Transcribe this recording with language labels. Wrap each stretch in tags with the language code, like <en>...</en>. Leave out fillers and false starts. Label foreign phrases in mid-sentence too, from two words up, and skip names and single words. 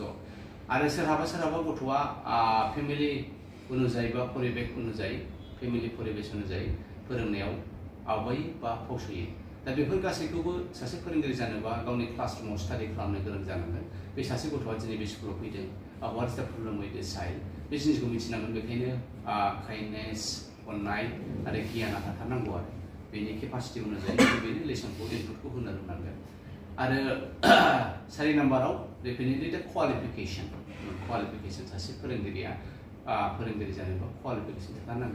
<brx>आरो सोरहाबा गथ'आ फेमिलि अनुजायै बा परिबेक अनुजायै, फेमिलि परिबेस अनुजायै फोरोंनायाव आवगायो बा फावसयो। दा बेफोर गासैखौबो सासे फोरोंगिरि जानोबा गावनि क्लासरुमाव स्टाडि खालामनो गोरों जानांगोन। बे सासे गथ'आ दिनै बे स्कुलाव फैदों,</brx> <en>what is the problem with this child,</en> <brx>बे जिनिसखौ मिथिनांगोन। बेखायनो काइन्डनेस, अननाय आरो गियाना थाथारनांगौ आरो बेनि केपासिटि अनुजायै बेनि लेसनखौ इनपुटखौ होनो रोंनांगोन। आरो 4 नाम्बाराव</brx> <en>definitely the qualification</en> <brx>सासे फोरोंगिरिया फोरोंगिरि जानोबा क्वालिफिकेसन थाथारनांगोन।</brx>